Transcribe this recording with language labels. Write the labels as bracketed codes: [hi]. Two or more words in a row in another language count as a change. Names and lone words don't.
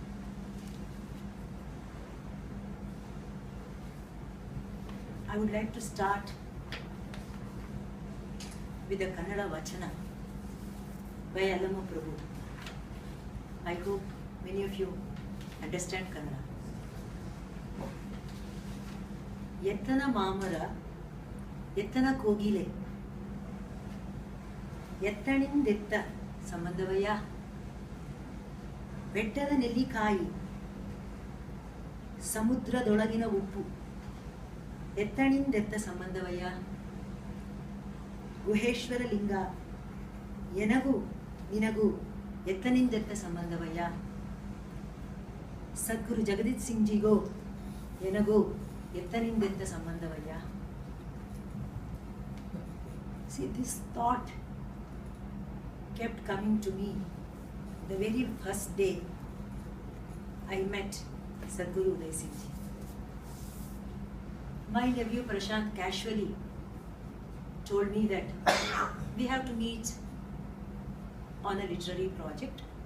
[en] I would like to start with a Kannada Vachana by Allama Prabhu. I hope many of you understand Kannada. [kn] ಎತ್ತಣ ಮಾಮರ, ಎತ್ತಣ ಕೋಗಿಲೆ, ಎತ್ತಣಿಂದೆತ್ತ ಸಂಬಂಧವಯ್ಯ ಬೆಟ್ಟದ ನೆಲ್ಲಿಕಾಯಿ ಸಮುದ್ರದೊಳಗಿನ ಉಪ್ಪು ಎತ್ತಣಿಂದೆತ್ತ ಸಂಬಂಧವಯ್ಯ ಗುಹೇಶ್ವರ ಲಿಂಗ ಎನಗೂ ನಿನಗೂ ಎತ್ತನಿಂದೆತ್ತ ಸಂಬಂಧವಯ್ಯ ಸದ್ಗುರು ಜಗದೀತ್ ಸಿಂಗ್ ಜಿಗೋ ಎನಗೂ ಎತ್ತನಿಂದೆತ್ತ ಸಂಬಂಧವಯ್ಯ. [en] See, this thought kept coming to me the very first day I met Satguru Jagjit Singh Ji. My nephew Prashant casually told me that we have to meet on a literary project.